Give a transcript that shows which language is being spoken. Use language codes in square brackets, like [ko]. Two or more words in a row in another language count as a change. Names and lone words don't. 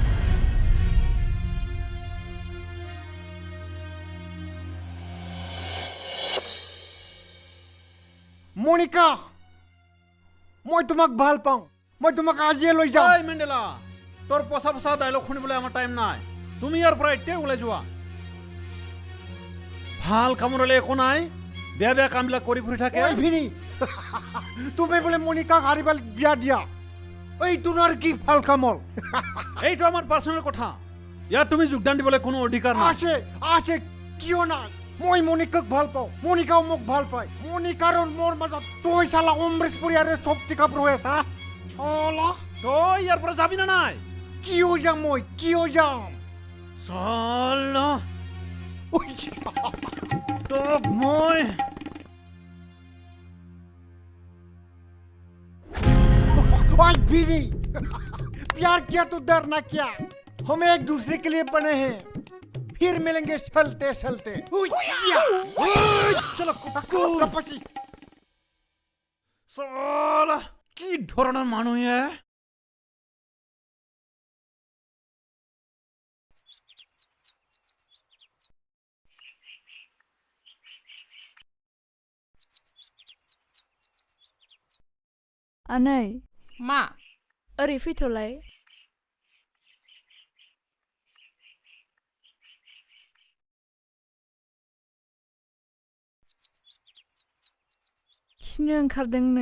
[as] Monica মই তোমাক ভাল পাওঁ মই তোমাক আজিয়ে লৈ যাম এই মেণ্ডেলা তোৰ পচা পচা ডায়লগ শুনিবলৈ আমাৰ টাইম নাই তুমি ইয়াৰ পৰা এতিয়া ওলাই যোৱা ভাল কামলৈ একো নাই বেয়া বেয়া কামবিলাক কৰি ফুৰি থাকে ওই ভিনি তুমি বলে মনিকা হারিবাল বিয়া দিয়া ওই তোমার কি ভাল কামল এইটো আমাৰ পাৰ্সোনেল কথা ইয়াত তুমি যোগদান দিবলৈ কোনো অধিকাৰ নাই আছে আছে কিয় না মই মনিকাক ভাল পাওঁ মনিকাও মোক ভাল পায় মনিকাৰ মোৰ মাজত তই চালা অমৃত পৰিয়াৰে শক্তি কাপ ৰৈ আছা চলা তই ইয়াৰ পৰা যাবি না নাই কিয় যাম চল ওই তোক মই [hi] ओए बीवी प्यार किया तो डरना क्या हम एक दूसरे के लिए बने हैं फिर मिलेंगे चलते चलते [as] চলো कपसी চল কি ধৰণৰ মানুহে [brx] आनै मा ओरै फैथ'लाय खिनो ओंखारदोंनो